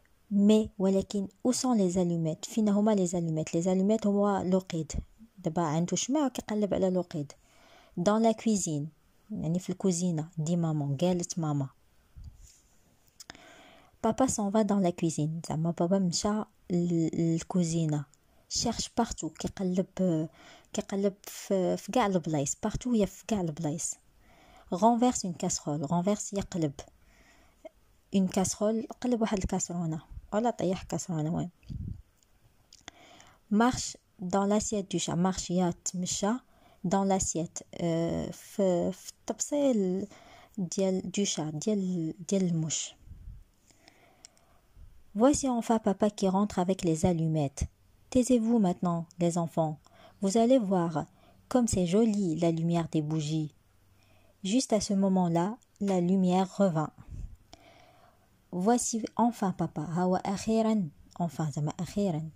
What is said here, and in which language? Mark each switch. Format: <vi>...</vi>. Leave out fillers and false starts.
<fr>Mais</fr> <ar>ولكن</ar> <fr>où sont les allumettes?</fr> <ar>فين هما</ar> <fr>les allumettes? Les allumettes</fr> <ar>هو لوقيد. دابا عنده شمع وكيقلب على لوقيد.</ar> <fr>Dans la cuisine.</fr> <ar>يعني في الكوزينة. دي ماما. قالت ماما.</ar> <fr>Papa s'en va dans la cuisine.</fr> <ar>زعما بابا مشى للكوزينة.</ar> <fr>cherche partout.</fr> <ar>كيقلب في كاع البلايص. partout هي في كاع البلايص.</ar> <fr>renverse une casserole. renverse</fr> <ar>يقلب.</ar> <fr>une casserole</fr> <ar>قلب واحد الكاسرونة ولا طيح كاسرونة وين.</ar> <fr>marche dans l'assiette du chat.</fr> <ar>marche يا تمشى</ar> <fr>dans l'assiette</fr> <ar>في الطبسيل ديال</ar> <fr>du chat</fr> <ar>ديال المش.</ar> <fr>Voici enfin papa qui rentre avec les allumettes. Taisez-vous maintenant, les enfants. Vous allez voir comme c'est joli la lumière des bougies. Juste à ce moment-là, la lumière revint. Voici enfin papa.</fr> <ar>هو أخيرا</ar> <fr>enfin</fr> <ar>زعما أخيرا.</ar>